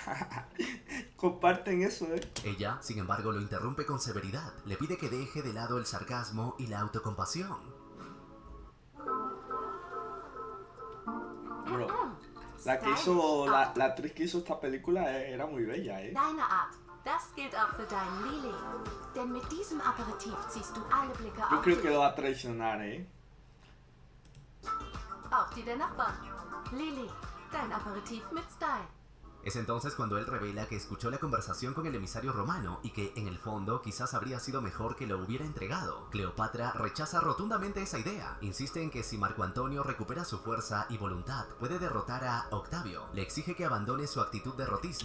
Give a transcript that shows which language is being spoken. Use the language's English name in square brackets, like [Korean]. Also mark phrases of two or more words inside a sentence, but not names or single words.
[Spanish] Comparten eso, Ella, sin embargo, lo interrumpe con severidad. Le pide que deje de lado el sarcasmo y la autocompasión. Bro, la actriz que hizo esta película era muy bella, [German] Deine Art. Das gilt auch für deinen Lili. Denn mit diesem Aperitif ziehst du alle Blicke [Spanish] Yo [German] auf [Spanish] creo [German] dich. [Spanish] que lo va a traicionar, [German] Auch die der Nachbarn. Lili, dein Aperitif mit Style. [Spanish] Es entonces cuando él revela que escuchó la conversación con el emisario romano y que, en el fondo, quizás habría sido mejor que lo hubiera entregado. Cleopatra rechaza rotundamente esa idea. Insiste en que si Marco Antonio recupera su fuerza y voluntad, puede derrotar a Octavio. Le exige que abandone su actitud derrotista.